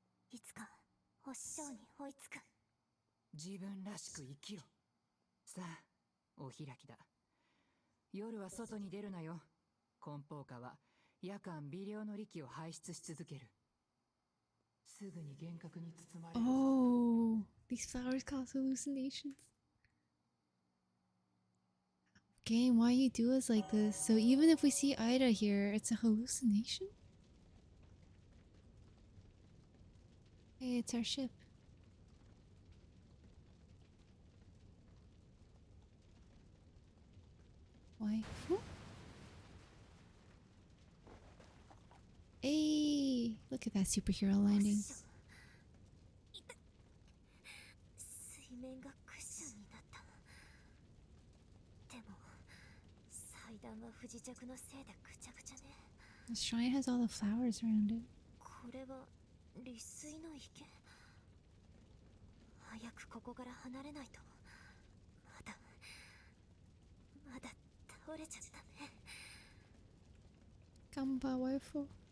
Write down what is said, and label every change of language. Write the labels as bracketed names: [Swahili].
[Japanese] いつかお師匠に追いつく。自分らしく生きろ。さあ、お開きだ。夜は外に出るなよ。梱包下は夜間微量の力を排出し続ける。すぐに幻覚に包まれる。 [English] Oh, these flowers cause hallucinations. Game, why you do us like this? So even if we see Ida here, it's a hallucination? Hey, it's our ship. Why? Whoop. Hey, look at that superhero landing. [Japanese] 水面がクッションになった。でも祭壇は不時着のせいでぐちゃぐちゃね。 [English] The shrine has all the flowers around it. [Japanese] これは利水の池。早くここから離れないと。まだ倒れちゃったね。 [English] Gamba waifu.